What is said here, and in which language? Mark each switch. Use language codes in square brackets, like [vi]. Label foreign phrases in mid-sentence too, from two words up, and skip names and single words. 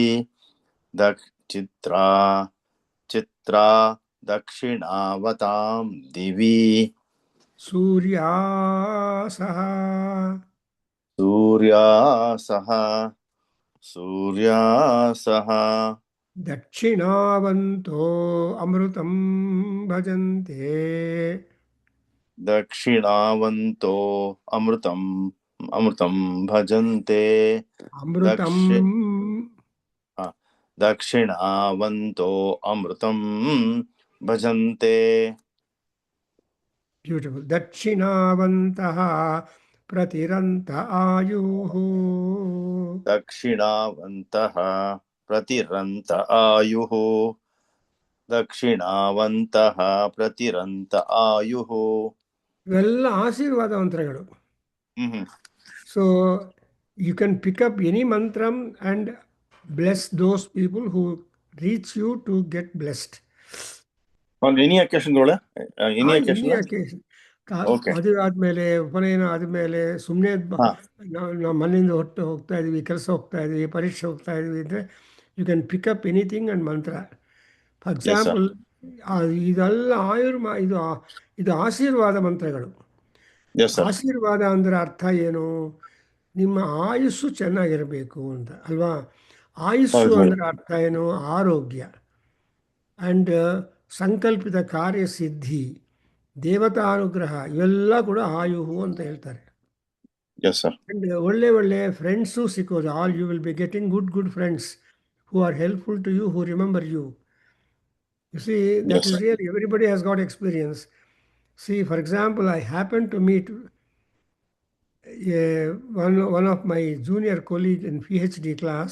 [sa] ಚಿತ್ರಾ ಚಿತ್ರಾ ದಕ್ಷಿಣಾವತಾಂ ದಿವಿ. ಸೂರ್ಯಾಸಹ ಸೂರ್ಯಾಸಹ ಸೂರ್ಯಾಸಹ. ದಕ್ಷಿಣಾವಂತೋ ಅಮೃತಂ ಭಜಂತೆ, ದಕ್ಷಿಣಾವಂತೋ ಅಮೃತಂ ಅಮೃತಂ ಭಜಂತೆ. ಅಮೃತಂ ದಕ್ಷಿಣಾವಂತೋ ಅಮೃತಂ ಭಜಂತೆ. ಬ್ಯೂಟಿಫುಲ್. ದಕ್ಷಿಣಾವಂತಹ ಪ್ರತಿರಂತ ಆಯುಃ, ದಕ್ಷಿಣಾವಂತಃ ಪ್ರತಿರಂತ ಆಯುಃ. ದಕ್ಷಿಣಾವಂತಃ ಪ್ರತಿರಂತ ಆಯುಃ. [kn] ಇವೆಲ್ಲ ಆಶೀರ್ವಾದ ಮಂತ್ರಗಳು. ಹ್ಮ್ [en] So you can pick up any mantram and bless those people who reach you to get blessed. on any occasion ಒಳ್ಳೆ ಎನಿ ಎನಿ ಅಕೇಶನ್. ಅಕೇಶನ್. ಓಕೆ. [kn] ಮದುವೆ ಆದಮೇಲೆ, ಉಪನಯನ ಆದಮೇಲೆ, ಸುಮ್ಮನೆ ಹಾ. ನಾವು ಮನೆಯಿಂದ ಹೊಟ್ಟು ಹೋಗ್ತಾ ಇದ್ವಿ, ಕೆಲಸ ಹೋಗ್ತಾ ಇದ್ವಿ, ಪರೀಕ್ಷೆ ಹೋಗ್ತಾ ಇದ್ವಿ ಅಂದರೆ [en] you can pick up anything and mantra. ಫಾರ್ yes sir. [kn] ಎಕ್ಸಾಂಪಲ್, ಇದೆಲ್ಲ ಇದು ಆಶೀರ್ವಾದ ಮಂತ್ರಗಳು. [en] yes sir. [kn] ಆಶೀರ್ವಾದ ಅಂದರೆ ಅರ್ಥ ಏನು? ನಿಮ್ಮ ಆಯುಸ್ಸು ಚೆನ್ನಾಗಿರಬೇಕು ಅಂತ ಅಲ್ವಾ? ಆಯುಸ್ಸು ಹೌದು. ಅಂದರೆ ಅರ್ಥ ಏನು? ಆರೋಗ್ಯ ಆ್ಯಂಡ್ ಸಂಕಲ್ಪಿತ ಕಾರ್ಯಸಿದ್ಧಿ, ದೇವತಾನುಗ್ರಹ, ಇವೆಲ್ಲ ಕೂಡ ಆಯುಹು ಅಂತ ಹೇಳ್ತಾರೆ. [en] yes sir. [kn] ಆ್ಯಂಡ್ ಒಳ್ಳೆ ಒಳ್ಳೆ ಫ್ರೆಂಡ್ಸು ಸಿಕ್ಕೋದು. [en] All you will be getting good friends who are helpful to you, who remember you. You see, that ಎಸ್ is ಸರ್. really, everybody has got experience. See, for example, I happened to meet one of my junior colleague in PhD class